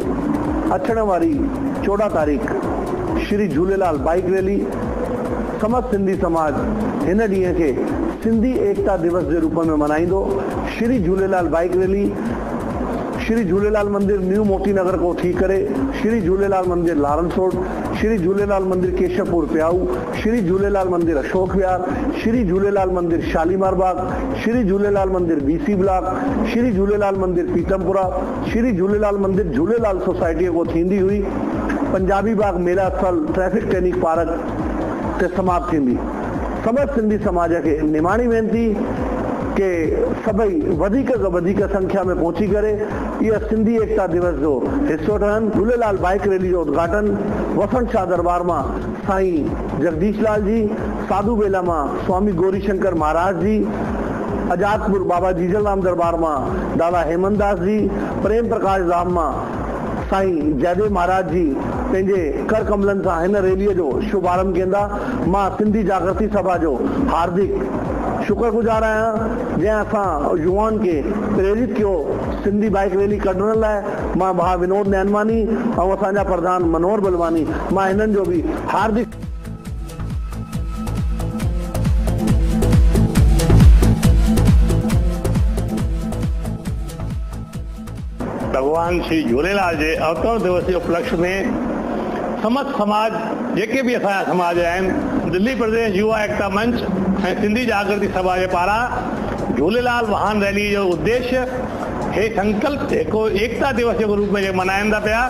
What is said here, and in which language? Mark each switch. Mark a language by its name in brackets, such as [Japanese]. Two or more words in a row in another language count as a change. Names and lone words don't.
[Sindhi] अचण वारी 14 तारीख़ श्री झूलेलाल बाइक रैली समस्त सिंधी समाज हिन ॾींहं खे सिंधी एकता दिवस [Hindi] के रूप में [Sindhi] मनाईंदो। श्री झूलेलाल बाइक रैली श्री झूलेलाल मंदिर न्यू मोती नगर को थी करे श्री झूलेलाल मंदिर लारन रोड, श्री झूलेलाल मंदिर केशवपुर प्याऊ, श्री झूलेलाल मंदिर अशोक विहार, श्री झूलेलाल मंदिर शालीमार बाग, श्री झूलेलाल मंदिर BC ब्लॉक, श्री झूलेलाल मंदिर पीतमपुरा, श्री झूलेलाल मंदिर झूलेलाल सोसाइटी को थींदी हुई। पंजाबी बाग मेला स्थल ट्रैफिक टेनिक पार्क ते समाप्त थींदी। समस्त सिंधी समाज के निमाणी वेनती के सभई वधिक संख्या में पहुंची करे यह सिंधी एकता दिवस जो हिस्सो ठहन। झूलेलाल बाइक रैली जो उद्घाटन वसंत शाह दरबार में साईं जगदीश लाल जी, साधु बेला में स्वामी गौरीशंकर महाराज जी, आजादपुर बाबा जीजल राम दरबार में दादा हेमंत दास जी, प्रेम प्रकाश धाम में साईं जयदेव महाराज जी पंहिंजे कर कमलन से इन रैली जो शुभारंभ केंदा। मां सिंधी जागृति सभा जो हार्दिक शुक्रगुजार आहियां जैं असां युवान के प्रेरित कियो सिंधी बाइक रैली कढण लाइ। मां भा विनोद नैनवानी और असांजा प्रधान मनोहर बलवानी मां हिननि जो भी हार्दिक [Hindi] भगवान श्री झूलेलाल के अवतरण दिवस के उपलक्ष्य में समस्त समाज [Sindhi] जेके भी असांजा समाज आहिनि, दिल्ली प्रदेश युवा एकता मंच ऐं सिंधी जागृति सभा के पारां झूलेलाल वाहन रैली जो उद्देश्य हे संकल्प एकता दिवस [Hindi] के रूप में [Sindhi] मनाइन था पिया।